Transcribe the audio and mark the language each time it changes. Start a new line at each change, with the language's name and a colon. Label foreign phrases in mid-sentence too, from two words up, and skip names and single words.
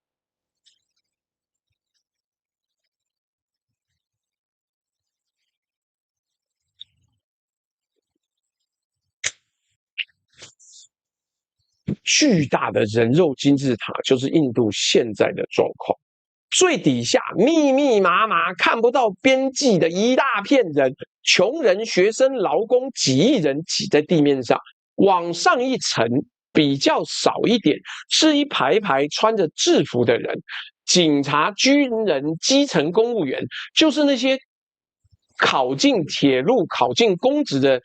Chinese: 巨大的人肉金字塔就是印度現在的狀況。最底下密密麻麻看不到邊際的一大片人，窮人、學生、勞工幾億人擠在地面上。往上一層比較少一點，是一排排穿着制服的人，警察、軍人、基層公務員，就是那些考進鐵路、考進公職的人。